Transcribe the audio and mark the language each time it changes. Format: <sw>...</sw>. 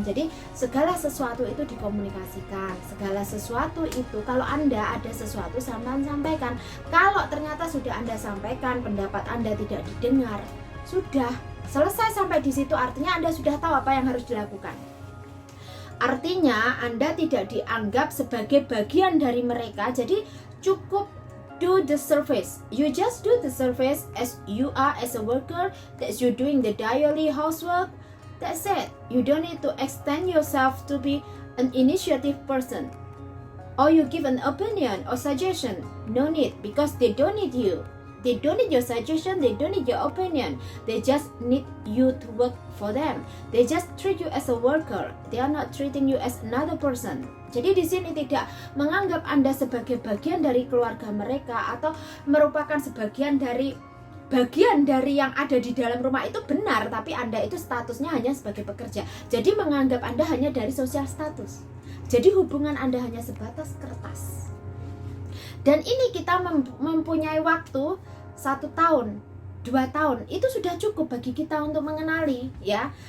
<id>Jadi segala sesuatu itu dikomunikasikan. Segala sesuatu itu, kalau Anda ada sesuatu sampaikan. Kalau ternyata sudah Anda sampaikan, pendapat Anda tidak didengar, sudah selesai sampai di situ, artinya Anda sudah tahu apa yang harus dilakukan. Artinya Anda tidak dianggap sebagai bagian dari mereka. Jadi cukup</id> <en>do the service. You just do the service as you are as a worker, that you doing the daily housework. That's it. You don't need to extend yourself to be an initiative person, or you give an opinion or suggestion. No need, because they don't need you. They don't need your suggestion, they don't need your opinion. They just need you to work for them. They just treat you as a worker. They are not treating you as another person.</en> <id>Jadi di sini tidak menganggap Anda sebagai bagian dari keluarga mereka atau merupakan bagian dari yang ada di dalam rumah. Itu benar, tapi Anda itu statusnya hanya sebagai pekerja. Jadi menganggap Anda hanya dari sosial status. Jadi hubungan Anda hanya sebatas kertas. Dan ini kita mempunyai waktu 1 tahun, 2 tahun, itu sudah cukup bagi kita untuk mengenali, ya.</id>